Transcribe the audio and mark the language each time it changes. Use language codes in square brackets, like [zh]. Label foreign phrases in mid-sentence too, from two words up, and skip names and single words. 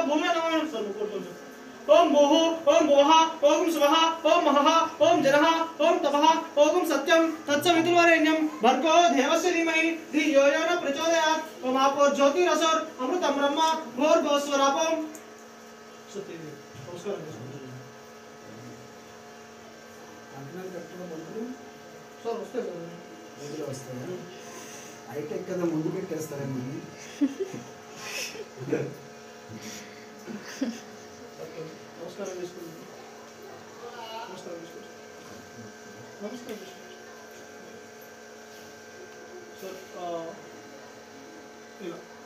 [sa] भूयो नमामि सर्वपूर्वं ओम भूः ओम भुवः ओम स्वः ओम महः ओम जनः ओम तपः ओम सत्यं तत्सवितुर्वरेण्यं भर्गो देवस्य धीमहि धियो यो न प्रचोदयात् ओम आपो ज्योतिरसोर अमृतं ब्रह्म भूर्भुवस्वरापं सत्य नमस्कार सर [te] హైటెక్ కదా ముందు పెట్టేస్తారేమో ఓకే నమస్కారం చేసుకోండి నమస్కారం చేసుకోండి నమస్కారం చేసుకోండి సార్ ఇలా